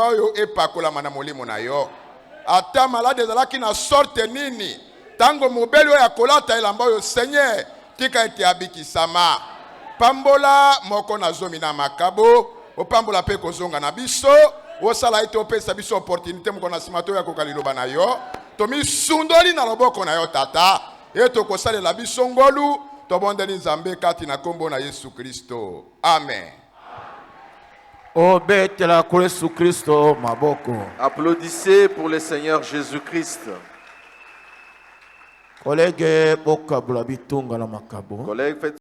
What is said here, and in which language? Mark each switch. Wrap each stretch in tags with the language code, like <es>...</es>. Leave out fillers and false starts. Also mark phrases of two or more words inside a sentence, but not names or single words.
<ln>oyo epakolama na molimo na yo ata malade ezalaki na sorte nini tango mobeli oyo akolata elamba oyo Seigneur tika ete abikisama pambola moko na zomi na makabo opambola pe kozonga na biso osala ete opesa biso opportunité moko na nsima to ya koka liloba na yo tomisundoli na loboko na yo tata eto kosalela biso ngolu tobondeli Nzambe kati na kombo na Yesu Kristo amen. Obetela kwa Yesu Kristo maboko.</ln> <fr>Applaudissez pour le Seigneur Jésus-Christ.</fr> <ln>Collègue boka bula bitunga na makabo.</ln> <fr>Collègues, faites</fr>